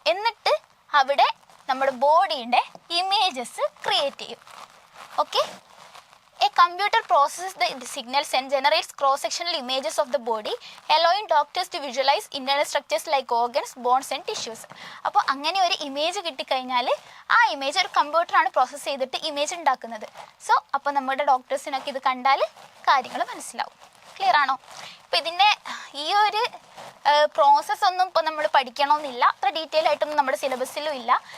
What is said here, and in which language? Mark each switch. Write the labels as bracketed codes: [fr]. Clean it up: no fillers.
[ml] എന്നിട്ട് അവിടെ നമ്മുടെ ബോഡിയുടെ ഇമേജസ് ക്രിയേറ്റ് ചെയ്യും. [en] Okay, a computer processes the signals and generates cross-sectional images of the body, allowing doctors to visualize internal structures like organs, bones and tissues. [ml] അപ്പോൾ അങ്ങനെ ഒരു image കിട്ടിക്കഴിഞ്ഞാൽ ആ ഇമേജ് ഒരു കമ്പ്യൂട്ടറാണ് പ്രോസസ്സ് ചെയ്തിട്ട് ഇമേജ് ഉണ്ടാക്കുന്നത്. സോ അപ്പോൾ നമ്മുടെ ഡോക്ടേഴ്സിനൊക്കെ ഇത് കണ്ടാൽ കാര്യങ്ങൾ മനസ്സിലാവും. ക്ലിയർ ആണോ? അപ്പോൾ ഇതിൻ്റെ ഈ ഒരു പ്രോസസ്സ് ഒന്നും ഇപ്പോൾ നമ്മൾ പഠിക്കണമെന്നില്ല, അത്ര ഡീറ്റെയിൽ ആയിട്ടൊന്നും നമ്മുടെ സിലബസിലും ഇല്ല.